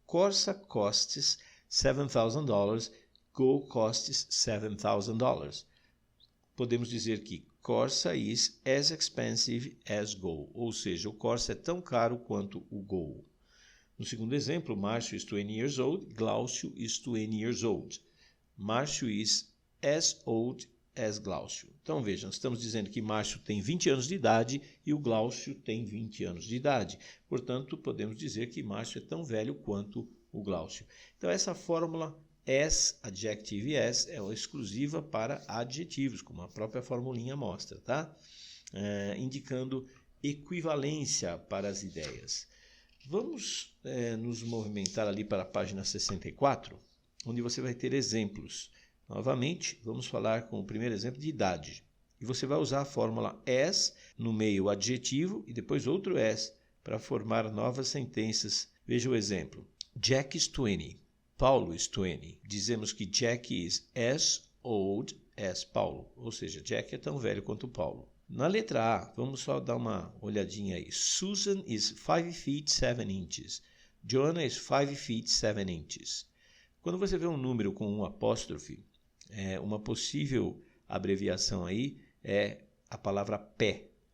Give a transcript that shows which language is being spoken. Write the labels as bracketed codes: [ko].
[en] Corsa costs $7,000, Go costs $7,000. [pt] Podemos dizer que [en] Corsa is as expensive as Go, [pt] ou seja, o Corsa é tão caro quanto o Go. No segundo exemplo, [en] Márcio is 20 years old, Glaucio is 20 years old. Márcio is as old as Glaucio. [pt] Então vejam, estamos dizendo que Márcio tem 20 anos de idade e o Glaucio tem 20 anos de idade. Portanto, podemos dizer que Márcio é tão velho quanto o Glaucio. Então essa fórmula as, adjective as, é exclusiva para adjetivos, como a própria formulinha mostra, tá? Indicando equivalência para as ideias. Vamos nos movimentar ali para a página 64, onde você vai ter exemplos. Novamente, vamos falar com o primeiro exemplo de idade. E você vai usar a fórmula as, no meio adjetivo, e depois outro as, para formar novas sentenças. Veja o exemplo. [en] Jack is 20. Paulo is 20. [pt] Dizemos que [en] Jack is as old as Paulo. [pt] Ou seja, Jack é tão velho quanto Paulo. Na letra A, vamos só dar uma olhadinha aí. [en] Susan is 5 feet 7 inches. Joanna is 5 feet 7 inches. [pt] Quando você vê um número com um apóstrofe, uma possível abreviação aí é a palavra pé.